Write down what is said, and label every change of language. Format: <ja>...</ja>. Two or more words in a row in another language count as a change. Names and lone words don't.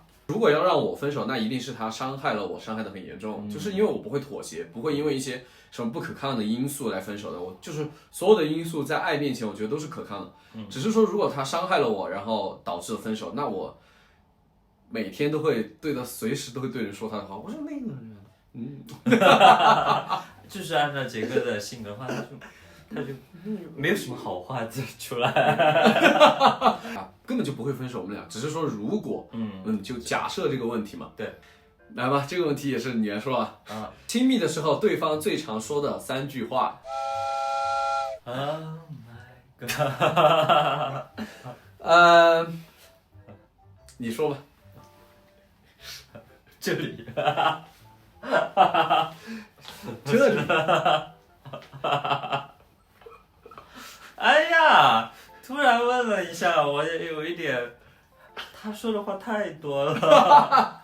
<zh>如果要讓我分手，那一定是他傷害了我，傷害得很嚴重。就是因為我不會妥協，不會因為一些什麼不可抗的因素來分手的。我就是所有的因素在愛面前，我覺得都是可抗的。只是說如果他傷害了我，然後導致了分手，那我每天都會對他，隨時都會對人說他的話。我說那個人，就是按照傑哥的性格的話，他就沒有什麼好話講出來。根本就不會分手，我們倆只是說如果，就假設這個問題嘛。對，來吧，這個問題也是你來說啊。親密的時候，對方最常說的3句話。</zh> <en>Oh my god。</en> <zh>你說吧。這裡。這裡。哎呀！突然問了一下，我也有一點，他說的話太多了。</zh>